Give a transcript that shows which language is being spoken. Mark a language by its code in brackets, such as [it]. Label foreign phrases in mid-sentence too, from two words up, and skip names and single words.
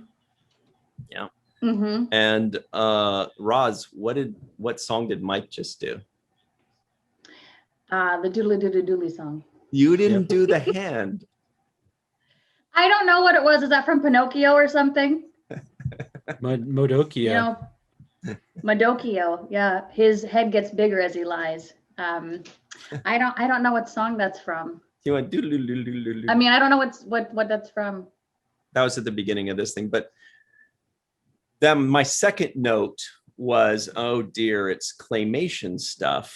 [en] Yeah. And Roz, what song did Mike just do? The doodly doodly doodly song. You didn't do the hand. I don't know what it was. Is that from Pinocchio or something? M.O.D.O.K. M.O.D.O.K. Yeah, his head gets bigger as he lies. I don't know what song that's from. He went I mean, I don't know what that's from. That was at the beginning of this thing, but then my second note was, oh dear, it's claymation stuff.